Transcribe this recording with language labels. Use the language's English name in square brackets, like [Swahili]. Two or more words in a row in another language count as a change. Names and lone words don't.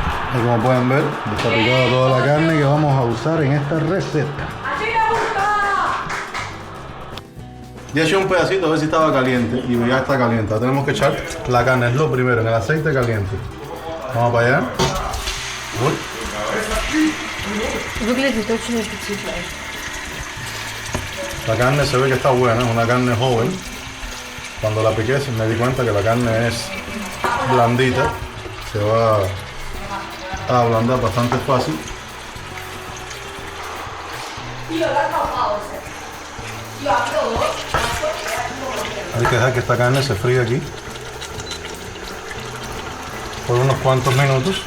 [Spanish] Y como pueden ver, está picada toda la carne que vamos a usar en esta receta. Ya eché un pedacito a ver si estaba caliente y ya está caliente. Ahora tenemos que echar la carne, es lo primero, en el aceite caliente. Vamos para allá. Uy. [Russian] Выглядит очень аппетитно. [Spanish] La carne se ve que está buena, es una carne joven. Cuando la piqué me di cuenta que la carne es blandita. Se va a ablandar bastante fácil. Hay que dejar que esta carne se fríe aquí por unos cuantos minutos.